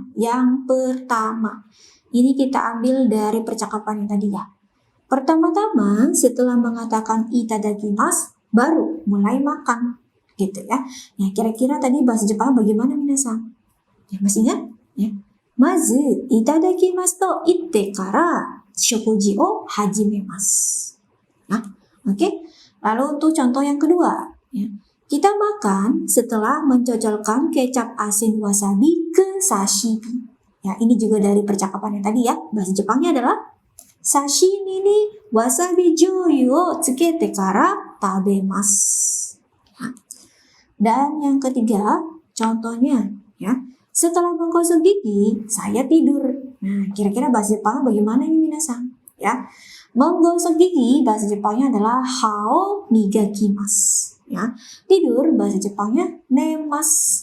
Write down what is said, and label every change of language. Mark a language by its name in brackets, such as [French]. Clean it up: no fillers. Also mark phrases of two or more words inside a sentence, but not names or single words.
[Indonesian] Yang pertama, ini kita ambil dari percakapan yang tadi ya. Pertama-tama setelah mengatakan itadakimasu baru mulai makan gitu ya. Nah, kira-kira tadi bahasa Jepang bagaimana minasan? Ya, masih ingat? Ya. [Japanese] まず いただきます と 言って から 食事 を 始めます. [Indonesian] Nah, oke. Lalu untuk contoh yang kedua ya. Kita makan setelah mencocolkan kecap asin wasabi ke sashimi. Ya, ini juga dari percakapan yang tadi ya. Bahasa Jepangnya adalah [Japanese] 刺身 に わさび 醤油 を つけて から 食べます. [Indonesian] Ya. Dan yang ketiga, contohnya ya. Setelah menggosok gigi, saya tidur. Nah, kira-kira bahasa Jepang bagaimana ini minasan? Ya. Menggosok gigi bahasa Jepangnya adalah [Japanese] 歯を 磨きます. [Indonesian] Ya, tidur bahasa Jepangnya nemas.